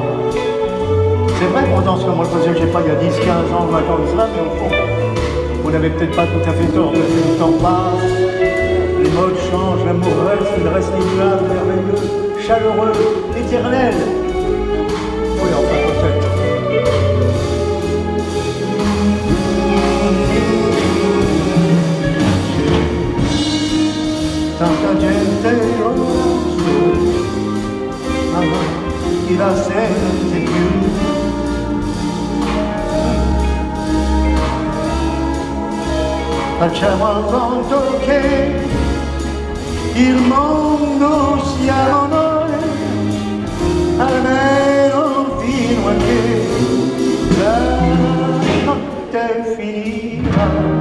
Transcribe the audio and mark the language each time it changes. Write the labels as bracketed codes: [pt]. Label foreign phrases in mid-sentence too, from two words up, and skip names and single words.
[fr] C'est vrai qu'on danse comme on le faisait, je sais pas, il y a 10, 15 ans, 20 ans de cela, mais au fond, on n'avait peut-être pas tout à fait tort, parce que le temps passe, les modes changent, l'amour reste, il reste immuable, merveilleux, chaleureux, éternel. Oui, enfin, peut-être. [it] Tanta gente lo so, ma chi la sente più? Facciamo conto che il mondo siamo noi, almeno fino a che la notte finirà.